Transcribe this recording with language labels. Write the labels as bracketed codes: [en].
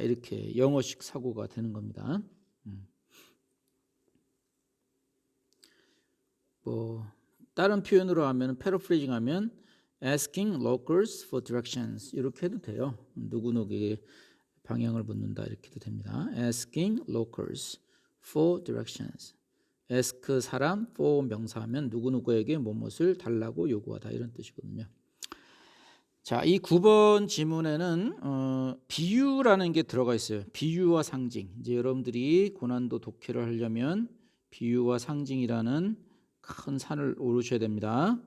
[ko] 이렇게 영어식 사고가 되는 겁니다. 뭐 다른 표현으로 하면 패러프레이징 하면 [en] asking locals for directions [ko] 이렇게 해도 돼요. 누구누구에게 방향을 묻는다 이렇게 해도 됩니다. [en] asking locals for directions. [ko] ask 사람, for 명사하면 누구누구에게 무엇을 달라고 요구하다 이런 뜻이거든요. 자, 이 9번 지문에는 비유라는 게 들어가 있어요. 비유와 상징. 이제 여러분들이 고난도 독해를 하려면 비유와 상징이라는 큰 산을 오르셔야 됩니다.